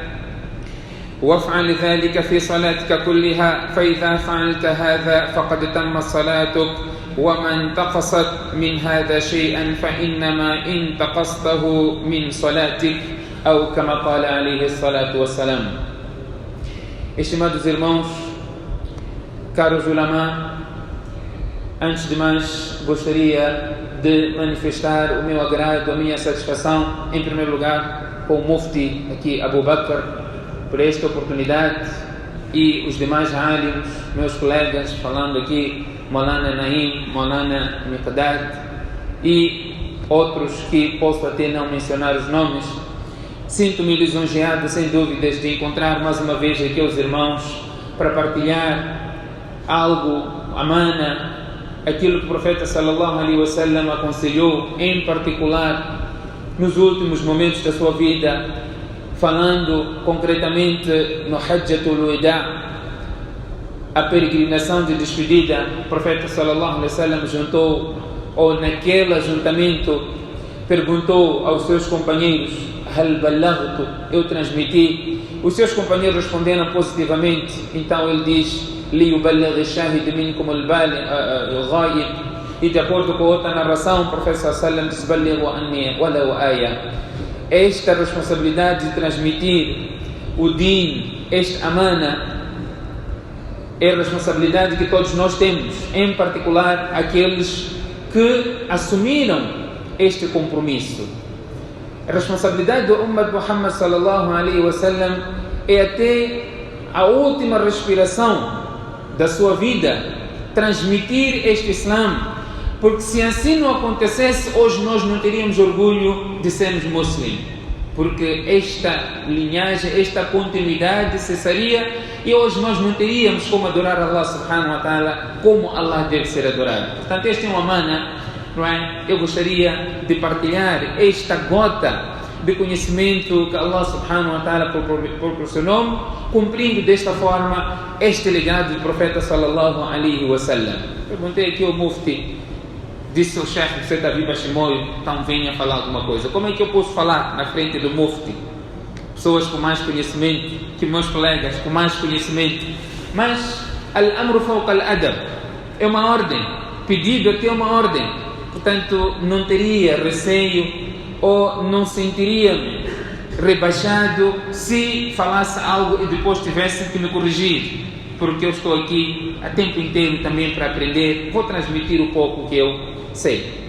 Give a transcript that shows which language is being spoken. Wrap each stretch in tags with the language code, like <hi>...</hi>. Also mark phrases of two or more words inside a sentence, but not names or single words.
<ar>وافعل ذلك في صلاتك كلها، فإذا فعلت هذا فقد تم صلاتك، وما انتقصت من هذا شيئا فإنما انتقصته من صلاتك، أو كما قال عليه الصلاة والسلام.</ar> <pt>Estimados irmãos, caros ulama, antes de mais gostaria de manifestar o meu agrado, a minha satisfação, em primeiro lugar, com o Mufti aqui, Abu Bakr, por esta oportunidade, e os demais alims, meus colegas, falando aqui, Maulana Naim, Maulana Miqdad e outros que posso até não mencionar os nomes. Sinto-me lisonjeado, sem dúvidas, de encontrar mais uma vez aqui os irmãos para partilhar algo, amana, aquilo que o profeta</pt> <ar>صلى الله عليه وسلم</ar> <pt>aconselhou, em particular nos últimos momentos da sua vida, falando concretamente no Hajjatul Wida, a peregrinação de despedida. O profeta</pt> <ar>صلى الله عليه وسلم</ar> <pt>juntou, ou naquele ajuntamento, perguntou aos seus companheiros:</pt> <ar>هل بلغت?</ar> <pt>Eu transmiti? Os seus companheiros responderam positivamente. Então ele diz:</pt> <ar>ليبلغ الشاهد منكم الغائب.</ar> <pt>E de acordo com outra narração, o profeta</pt> <ar>صلى الله عليه وسلم</ar> <pt>diz:</pt> <ar>بلغوا عني ولو آية.</ar> <pt>Esta responsabilidade de transmitir o din, esta amana, é a responsabilidade que todos nós temos, em particular aqueles que assumiram este compromisso. A responsabilidade do Ummah de Muhammad</pt> <ar>صلى الله عليه وسلم</ar> <pt>é até a última respiração da sua vida transmitir este Islã, porque se assim não acontecesse, hoje nós não teríamos orgulho de sermos muçulmanos, porque esta linhagem, esta continuidade cessaria e hoje nós não teríamos como adorar</pt> <ar>الله سبحانه و تعالى</ar> <pt>como Allah deve ser adorado. Portanto, este é uma mana, não é? Eu gostaria de partilhar esta gota de conhecimento que</pt> <ar>الله سبحانه و تعالى</ar> <pt>proporcionou, cumprindo desta forma este legado do profeta</pt> <ar>صلى الله عليه وسلم.</ar> <pt>Perguntei aqui ao Mufti, disse ao chefe: você está vivo a Shimoio, então venha falar alguma coisa. Como é que eu posso falar na frente do Mufti? Pessoas com mais conhecimento, que meus colegas com mais conhecimento.</pt> <ar>Mas الأمر فوق الأدب.</ar> <pt>é uma ordem. Pedido até uma ordem. Portanto, não teria receio ou não sentiria-me rebaixado se falasse algo e depois tivesse que me corrigir, porque eu estou aqui a tempo inteiro também para aprender, vou transmitir um pouco o que eu sei.</pt>